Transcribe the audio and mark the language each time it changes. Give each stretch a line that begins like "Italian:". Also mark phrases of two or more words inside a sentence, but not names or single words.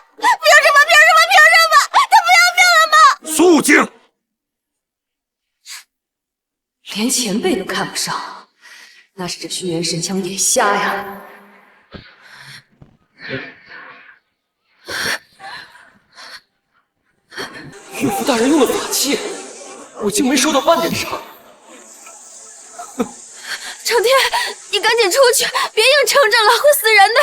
Chinese: 憑什麼？憑什麼？憑什麼？他不要命了嗎？肅靜！連前輩都看不上，那是這軒轅神槍眼瞎呀！岳父大人用的法器，我竟沒受到半點傷。承天，你趕緊出去，別硬撐着了，會死人的。